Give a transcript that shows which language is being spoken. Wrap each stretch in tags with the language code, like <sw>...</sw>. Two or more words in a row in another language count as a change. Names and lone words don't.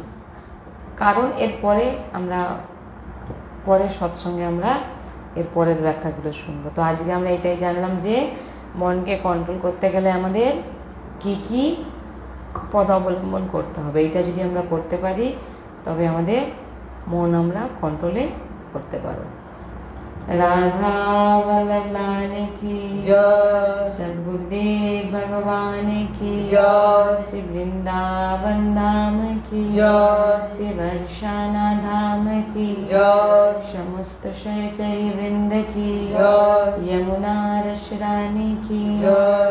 <bn>কারণ এরপরে আমরা পরের সৎসঙ্গে আমরা এর পরের ব্যাখ্যাগুলো শুনবো। তো আজকে আমরা এটাই জানলাম যে মনকে কন্ট্রোল করতে গেলে আমাদের কি কি পদ অবলম্বন করতে হবে। এটা যদি আমরা করতে পারি তবে আমাদের মন আমরা কন্ট্রোলে করতে পারবো।</bn> <hi>राधा वल्लभ लाल की जय, सद्गुरुदेव भगवान की जय, श्री वृंदावन धाम की जय, श्री वर्षाना धाम की जय, समस्त सहचरी वृंद की जय, यमुना रस रानी की जय।</hi>